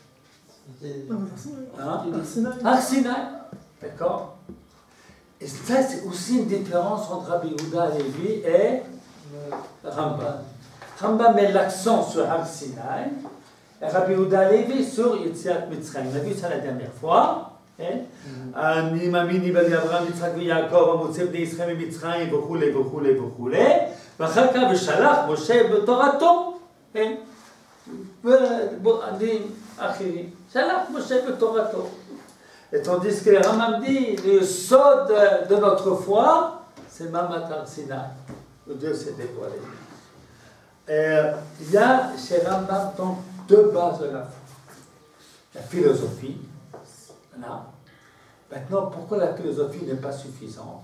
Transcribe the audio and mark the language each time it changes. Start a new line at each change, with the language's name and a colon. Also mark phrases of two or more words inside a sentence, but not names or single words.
French: Har Sinaï. D'accord? Et ça, c'est aussi une différence entre Rabbi Yehuda Halevi et Rambam. Rambam met l'accent sur Har Sinaï et Rabbi Yehuda Halevi sur
Hebrew: יציאת מצרים.
French: On a vu ça la dernière fois.
Hebrew: אני מאמין באברהם, יצחק ויעקב, המוצא בני ישראל ממצרים וכולי וכולי וכולי, ואחר כך ושלח משה בתורתו, ובעדים אחרים, שלח משה בתורתו.
French: Et tandis que le Rambam dit, le sod de notre foi, c'est Mamat Har Sinai, où Dieu s'est dévoilé. Il y a chez Rambam donc deux bases de la foi. La philosophie, là. Maintenant, pourquoi la philosophie n'est pas suffisante?